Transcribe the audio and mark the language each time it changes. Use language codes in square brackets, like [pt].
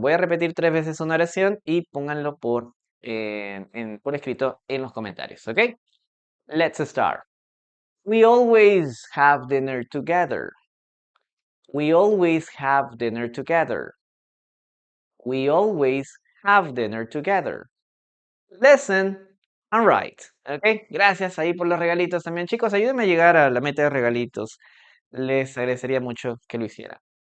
[es] Voy a repetir 3 veces una oración y pónganlo por escrito en los comentarios, ¿ok? [en] Let's start. We always have dinner together. We always have dinner together. We always have dinner together. Listen and write, ¿ok? [es] Gracias ahí por los regalitos también. Chicos, ayúdenme a llegar a la meta de regalitos. Les agradecería mucho que lo hicieran.